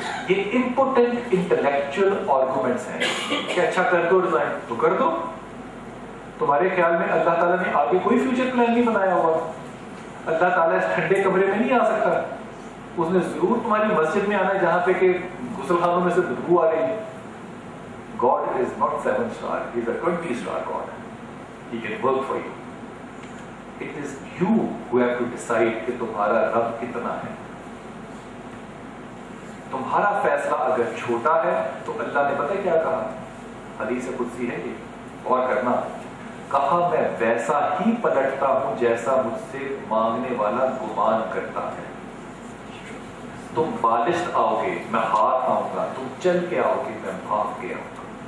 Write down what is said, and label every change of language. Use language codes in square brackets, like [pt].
[hi] ये important intellectual arguments हैं कि अच्छा कर दो रिजाइन तो कर दो। तुम्हारे ख्याल में अल्लाह ताला ने आगे कोई फ्यूचर प्लान नहीं बनाया हुआ? अल्लाह ताला इस ठंडे कमरे में नहीं आ सकता। उसने जरूर तुम्हारी मस्जिद में आना है जहां पे के गुसलखानों में से बदबू आ रही है। [en] God is not 7 star, he is a 20 star God. He can work for you. It is you who have to decide [hi] कि तुम्हारा रब कितना है। तुम्हारा फैसला अगर छोटा है तो अल्लाह ने पता क्या कहा? हदीस कुदसी है ये, और करना, कहा मैं वैसा ही पलटता हूं जैसा मुझसे मांगने वाला गुमान करता है। तुम बालिश आओगे मैं हाथ आऊंगा, तुम चल के आओगे मैं भाग के आऊंगा।